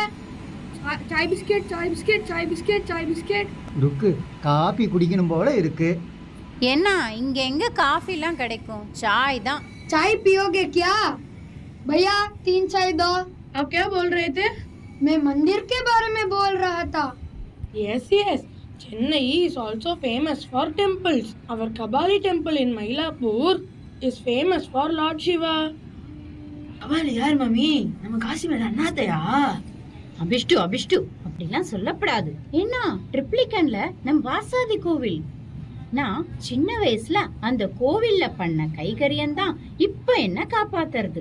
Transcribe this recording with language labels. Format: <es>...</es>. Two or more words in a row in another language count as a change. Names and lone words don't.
<hi>चाय बिस्किट, चाय बिस्किट, चाय बिस्किट, चाय बिस्किट।</hi> <ta>ருக்கு காபி குடிக்கணும் போல இருக்கு. என்ன இங்க எங்க காஃபிலாம் கிடைக்கும்? சாய் தான்.</ta> <hi>चाय पियोगे क्या? भैया 3 चाय दो। आप क्या बोल रहे थे? मैं मंदिर के बारे में बोल रहा था।</hi> <en>Yes, yes. Chennai is also famous for temples. Our Kabali temple in Mylapore is famous for Lord Shiva.</en> <ta>கபாலி யார் மம்மி? நம்ம காசிமேல அண்ணாத்தையா? அபிஷ்டு அப்படிலாம் சொல்லப்படாது. என்ன ட்ரிப்ளிகன்ல நம் வாசாதி கோவில். நான் சின்ன வயசுல அந்த கோவில்ல பண்ண கைகரியம் தான் இப்ப என்ன காப்பாத்துறது.</ta>